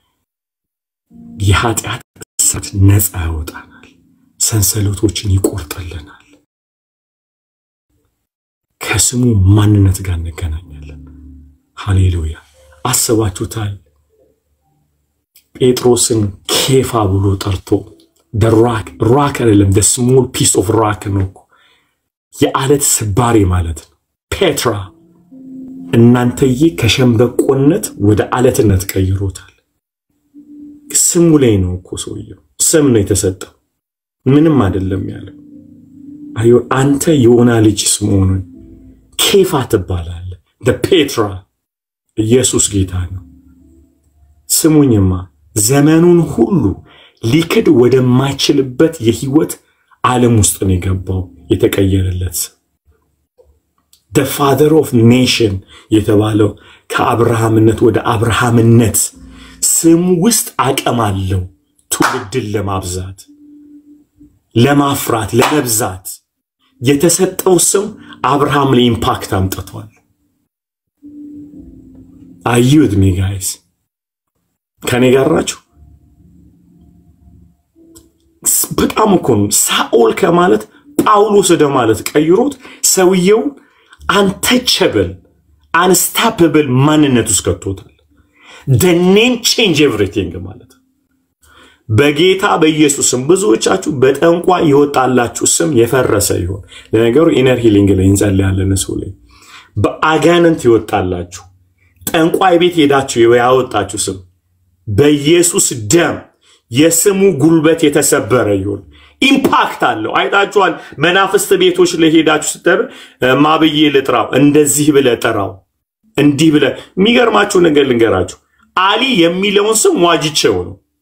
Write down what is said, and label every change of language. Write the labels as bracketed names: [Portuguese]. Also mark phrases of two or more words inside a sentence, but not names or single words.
[Amharic] የኃጢአት እሳት ነፃ ያወጣናል። ሰንሰለቶችን ይቆርጥልናል። ከስሙ ማንነት ጋር እንገናኛለን። ሃሌሉያ። አስባችሁታል? ጴጥሮስን ኬፋ ብሎ ጠርቶ [English] the rock [Amharic] አይደለም [English] the small piece of rock [Amharic] ነው፣ የአለት ስባሪ ማለት ነው። ፔትራ እናንተዬ ከሸምበቆነት ወደ አለትነት ቀይሮታል። ስሙ ላይ ነው እኮ ሰውየው ስም ነው የተሰጠው ምንም አይደለም ያለው አዮ አንተ ዮና ልጅ ስምዖን ኬፋ ትባላለህ ፔትራ ኢየሱስ ጌታ ነው ስሙኝማ ዘመኑን ሁሉ ሊክድ ወደማይችልበት የህይወት ዓለም ውስጥ ነው የገባው የተቀየረለት [English] the father of nation [Amharic] የተባለው ከአብርሃምነት ወደ አብርሃምነት ስሙ ውስጥ አቀማለው ትውልድን ለማብዛት ለማፍራት ለመብዛት የተሰጠው ስም አብርሃም ላይ ኢምፓክት አምጥቷል [English] are you with me guys [Amharic] ከኔ ጋር ናችሁ በጣም እኮ ነው ሳኦል ከማለት ጳውሎስ ማለት ቀይሮት ሰውየው [English] untouchable unstoppable [Amharic] ማንነት ውስጥ ከቶታል [English] the name change everything [Amharic] ማለት በጌታ በኢየሱስም ብዙዎቻችሁ በጠንቋ ይወጣላችሁ ስም የፈረሰ ይሆን ለነገሩ [English] inner healing [Amharic] ላይ እንጸልያለን ሰው ላይ በአጋንንት ይወጣላችሁ ጠንቋይ ቤት ሄዳችሁ ያወጣችሁ ስም በኢየሱስ ደም የስሙ ጉልበት የተሰበረ ይሁን ኢምፓክት አለው አይታችኋል መናፍስት ቤቶች ላይ ሄዳችሁ ስትጠር ማብዬ ልጥራው እንደዚህ ብለ ጠራው እንዲህ ብለ የሚገርማችሁ ነገር ልንገራችሁ አሊ የሚለውን ስም ዋጅቸው ነው